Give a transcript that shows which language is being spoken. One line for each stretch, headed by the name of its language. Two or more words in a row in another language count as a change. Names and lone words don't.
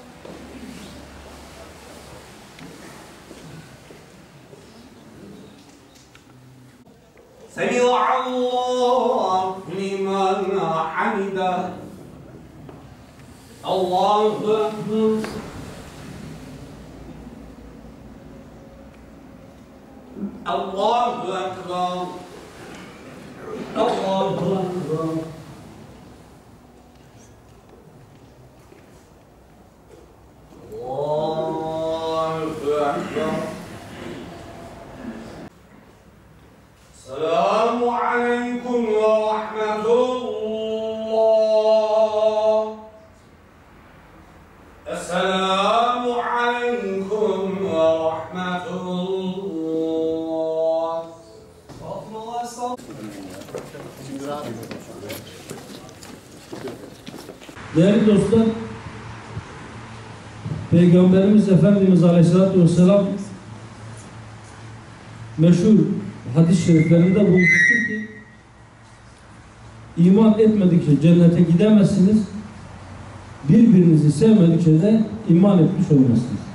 Arabic: سمع الله لمن حمده. الله أكبر. الله أكبر. الله أكبر. السلام عليكم ورحمة الله. السلام عليكم ورحمة الله.
Turkish: Değerli dostlar, Peygamberimiz Efendimiz
Arabic: عليه الصلاة والسلام
Turkish: meşhur hadis-i şeriflerinde buyurmuştur ki iman etmedikçe cennete gidemezsiniz, birbirinizi sevmedikçe de iman etmiş olmazsınız.